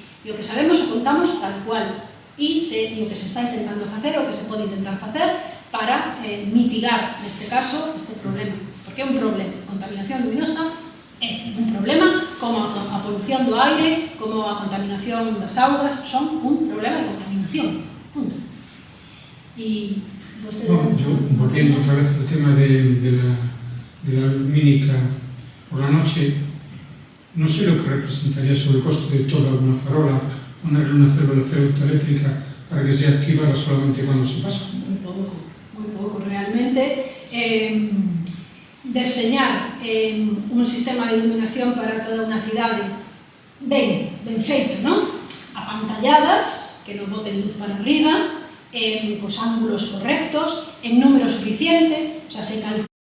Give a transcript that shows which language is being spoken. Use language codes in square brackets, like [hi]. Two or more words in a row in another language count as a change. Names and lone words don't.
[gl] E o que sabemos o contamos tal cual. E o que se está intentando facer, o que se pode intentar facer para mitigar, neste caso, este problema. Porque é un problema. A contaminación luminosa é un problema, como a polución do aire, como a contaminación das augas, son un problema de contaminación. Punto. [es] Y Bueno, yo, volviendo otra vez al tema de la lumínica por la noche, no sé lo que representaría sobre el costo de toda una farola ponerle una célula fotoeléctrica para que sea activada solamente cuando se pasa. Muy poco realmente. [gl] Deseñar un sistema de iluminación para toda unha cidade ben feito, non? Apantalladas, que non boten luz para arriba, cos ángulos correctos, en número suficiente, [es] o sea, [gl] se calcula